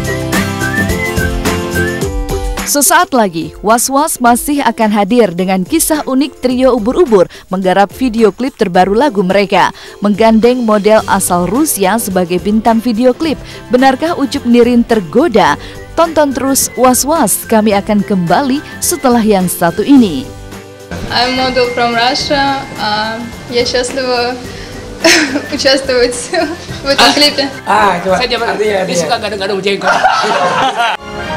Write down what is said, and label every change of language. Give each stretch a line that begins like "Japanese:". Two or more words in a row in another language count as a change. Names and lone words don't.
Indonesian: Sesaat lagi, Was-Was masih akan hadir dengan kisah unik trio ubur-ubur menggarap video klip terbaru lagu mereka, menggandeng model asal Rusia sebagai bintang video klip. Benarkah Ucup Nirin tergoda? Tonton terus Was-Was, kami akan kembali setelah yang satu ini.
English: I'm model from Russia.
Russian: Я счастлива участвовать в этом клипе.
Indonesian: Coba. Saya dia suka gadang-gadang jenggot.